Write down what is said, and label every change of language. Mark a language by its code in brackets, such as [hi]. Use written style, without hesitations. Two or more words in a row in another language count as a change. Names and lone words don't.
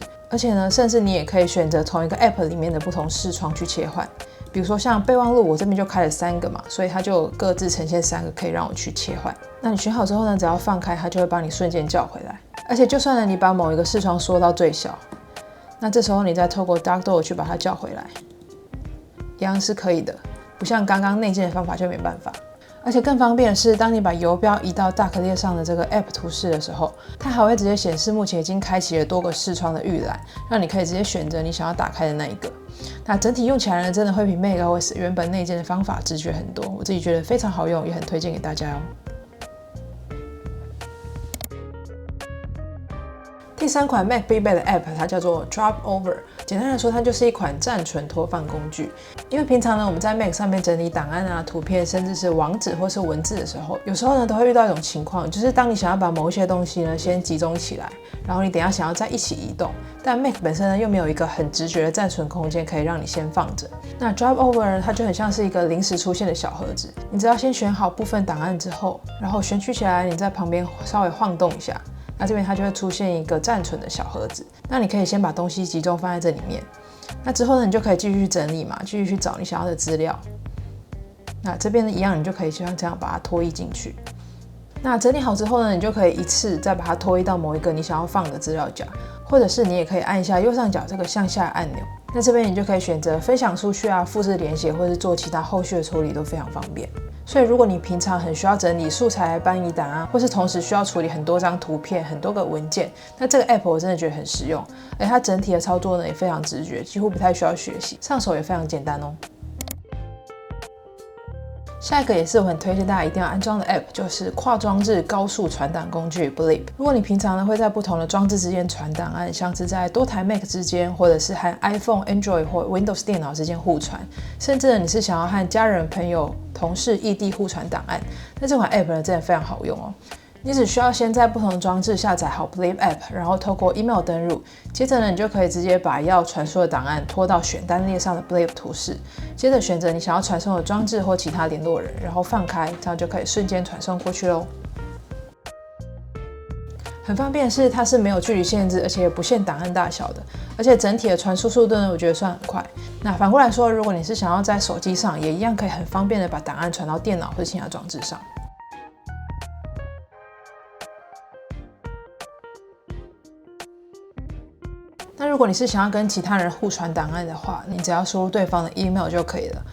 [zh] 而且呢，甚至你也可以選擇同一個 App 裡面的不同視窗去切換。比如說像備忘錄，我這邊就開了3個嘛，所以它就各自呈現3個可以讓我去切換。那你選好之後呢，只要放開，它就會幫你瞬間叫回来。而且就算呢你把某一個视窗縮到最小，那這時候你再透過 DuckDuckGo 去把它叫回来，一樣是可以的。不像剛剛內建的方法就沒辦法。而且更方便的是，当你把游標移到 Dock 列上的這個 App 圖示的時候，它還會直接顯示目前已經開啟了多個視窗的預覽，讓你可以直接選擇你想要打開的那一個。那整體用起來呢，真的会比 macOS 原本內建的方法直覺很多，我自己覺得非常好用，也很推薦給大家哦。第3款 Mac 必備的 App， 它叫做 Dropover。簡單來說，它就是一款暫存拖放工具。因為平常呢，我們在 Mac 上面整理檔案啊、圖片，甚至是網址或是文字的時候，有時候呢都会遇到一種情況，就是当你想要把某一些東西呢先集中起来，然後你等一下想要再一起移動，但 Mac 本身呢又没有一個很直覺的暫存空間可以讓你先放着。那 Dropover 呢，它就很像是一個臨時出現的小盒子，你只要先選好部分檔案之後，然後選取起來，你在旁邊稍微晃動一下。那這邊它就會出現一個暫存的小盒子，那你可以先把東西集中放在這裡面，那之後呢，你就可以繼續去整理嘛，繼續去找你想要的資料。那這邊呢一樣，你就可以像這樣把它拖移進去。那整理好之後呢，你就可以一次再把它拖移到某一個你想要放的資料夾，或者是你也可以按一下右上角這個向下按钮。那這邊你就可以選擇分享出去啊、複製連結，或是做其他後續的處理都非常方便。所以如果你平常很需要整理素材、搬移檔案，或是同時需要處理很多張图片、很多個文件，那這個 App 我真的覺得很實用，而且它整體的操作呢也非常直覺，幾乎不太需要學習，上手也非常簡單哦。下一個也是我很推薦大家一定要安裝的 App， 就是跨裝置高速傳檔工具 Blip。如果你平常呢會在不同的裝置之間傳檔案，像是在多台 Mac 之間，或者是和 iPhone、Android 或 Windows 電腦之間互傳，甚至呢你是想要和家人、朋友、同事異地互傳檔案，那這款 App 呢真的非常好用哦。你只需要先在不同的裝置下載好 Blip App， 然後透過 email 登入，接着呢你就可以直接把要傳輸的檔案拖到選單列上的 Blip 圖示，接着選擇你想要傳送的裝置或其他聯絡人，然後放開，這樣就可以瞬間傳送過去咯。很方便的是，它是沒有距離限制，而且也不限檔案大小的，而且整體的傳輸速度呢，我觉得算很快。那反過來說，如果你是想要在手機上，也一樣可以很方便的把檔案傳到電腦或其他裝置上。那如果你是想要跟其他人互傳檔案的話，你只要輸入對方的 email 就可以了。